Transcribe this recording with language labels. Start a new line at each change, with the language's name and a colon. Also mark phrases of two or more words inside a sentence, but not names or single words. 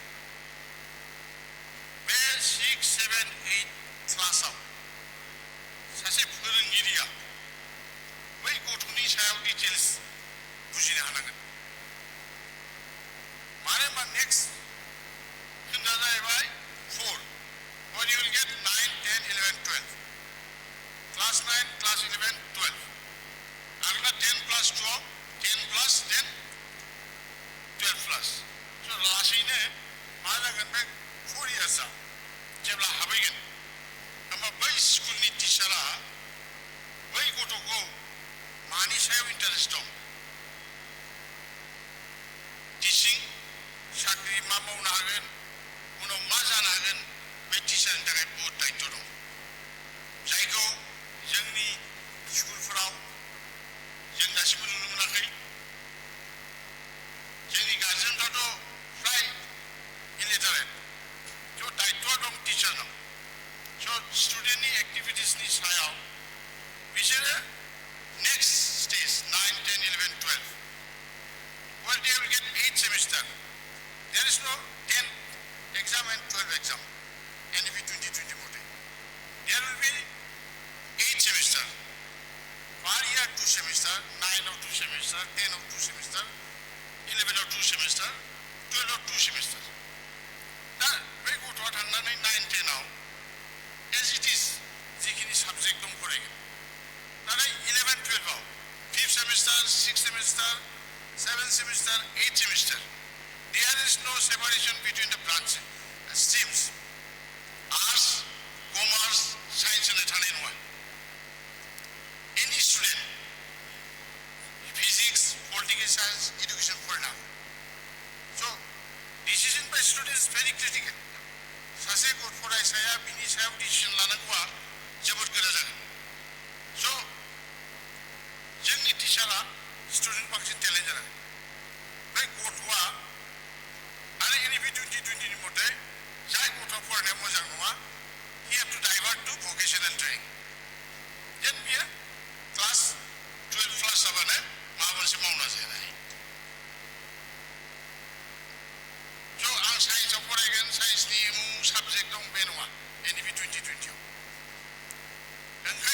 Bodo: बे 6, 7, 8 क्लासाव सासे फोरोंगिरिया बै गथ'नि सायाव डिटेल्स बुजिनो हानांगोन मानो होनबा नेक्स्ट खोन्दोआ जाहैबाय 4
English: when you will get 9, 10, 11, 12 class 9, class 11, 12
Bodo: आगोलना 10+12 10+ then 12+ so लासैनो मा जागोन बे 4 yearsआ जेब्ला हाबैगोन होमबा बै स्कुलनि टिचारा बै गथ'खौ मानि सायाव इन्टारेस्ट दं टिचिं साख्रि मा मावनो हागोन उनाव मा जानो हागोन बे टिचारनि थाखाय बहुत दायित्व दं जायखौ जोंनि स्कुलफोराव जों दासिमबो नुनो मोनाखै जोंनि गार्जेनफ्राथ' फ्राय इलिटारेट थ' दायित्वआ दं टिचारनाव स' स्टुडेन्टनि एक्टिभिटिसनि सायाव बिसोरो
English: next stage
Bodo: 9, 10, 11, 12
English: well they will get 8 semester there is no 10 exam and 12 exam NEP 2020 mode there will be 8 semester per year 2 semester 9 of 2 semester 10 of 2 semester 11 of 2 semester 12 of 2 semester
Bodo: दा बै गथ'आ थांनानै 9, 10आव
English: as it is
Bodo: जिखिनि साबजेक्ट दं फरायगोन नाथाय 11, 12आव
English: 5th semester 6th semester 7th semester 8th semester there is no separation between the branches streams arts commerce science and
Bodo: थानाय नङा
English: any student physics political science education
Bodo: फरायनो हागौ
English: so decision by student is very critical सासे फरायसाया बिनि सायाव डिसिजन लानांगौआ जोबोद गोरा जागोन
Bodo: स' जोंनि टिचारा स्टुडेन्ट बांसिन टेलेन्ट जानांगोन बै गथ'आ आरो NEP 2020 मथे जाय गथ'आ फरायनाया मोजां नङा
English: he have to divert to vocational training
Bodo: जेन बियो क्लास 12+ जाबानो माबा मोनसे मावना जानो हायो स' आं साइन्सआव फरायगोन साइन्सनि साबजेक्ट दं बे नङा NEP 2020आव